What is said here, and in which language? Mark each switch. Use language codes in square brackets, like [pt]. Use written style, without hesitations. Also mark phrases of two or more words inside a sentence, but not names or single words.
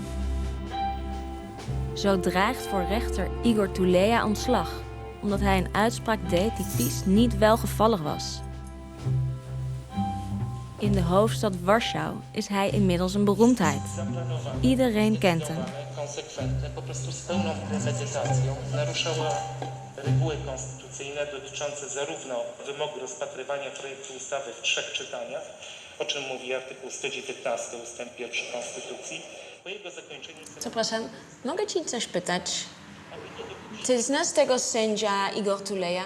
[nl] Zo dreigt voor rechter Igor Tuleya ontslag, omdat hij een uitspraak deed die PiS niet welgevallig was. In de hoofdstad Warschau is hij inmiddels een beroemdheid. Iedereen kent hem. [pl] Konsekwentne, po prostu z pełną premedytacją naruszała reguły konstytucyjne dotyczące zarówno wymogu rozpatrywania projektu ustawy w 3 czytaniach, o czym mówi artykuł 119 ustęp 1 Konstytucji, po jego zakończeniu... Przepraszam, mogę ci coś pytać? Czy znasz tego sędzia Igor Tuleya?